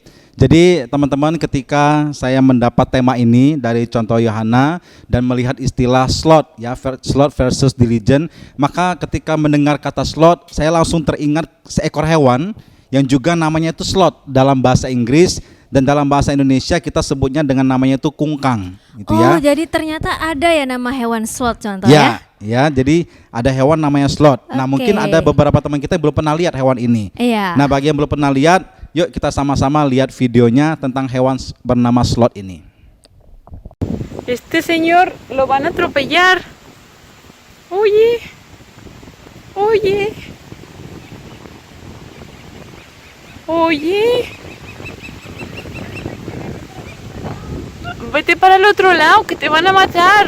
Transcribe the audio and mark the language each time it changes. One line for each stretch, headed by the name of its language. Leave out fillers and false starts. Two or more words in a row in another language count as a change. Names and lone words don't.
Indonesian: Jadi teman-teman, ketika saya mendapat tema ini dari Contoh Yohana dan melihat istilah sloth ya,
English: sloth versus diligent,
Indonesian: maka ketika mendengar kata sloth, saya langsung teringat seekor hewan yang juga namanya itu sloth dalam bahasa Inggris, dan dalam bahasa Indonesia kita sebutnya dengan namanya itu kungkang, gitu ya. Oh, jadi ternyata ada ya nama hewan sloth Contoh ya? Ya, jadi ada hewan namanya sloth. Nah, mungkin ada beberapa teman kita yang belum pernah lihat hewan ini. Iya. Nah, bagi yang belum pernah lihat, yuk kita sama-sama lihat videonya tentang hewan bernama sloth ini.
Spanish: Este señor lo van a atropellar. Oye, oye, oye. Vete para el otro lado, que te van a matar.